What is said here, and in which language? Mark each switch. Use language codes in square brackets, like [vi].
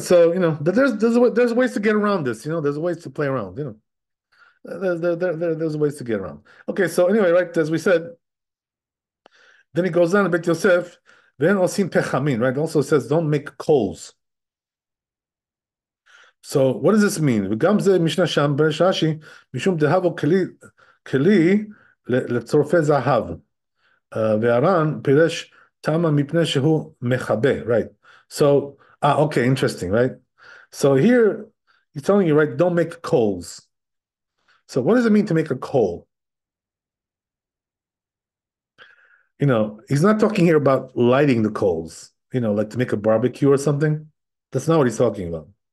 [en] So, but there's ways to get around this, there's ways to play around, there's ways to get around. Okay, so anyway, right, as we said, then he goes down to Bet Yosef, then [he] osim pechamin, [en] right? It also says don't make coals. So what does this mean? [he] וגם זה משנה שם ברש"י, משום דהבו כלי לצורפי זהב. והר"ן פירש תמה מפני שהוא מכבה, right? [en] So, okay, interesting, right? So here, he's telling you, right, don't make coals. So what does it mean to make a coal? He's not talking here about lighting the coals, like to make a barbecue or something. That's not what he's talking about.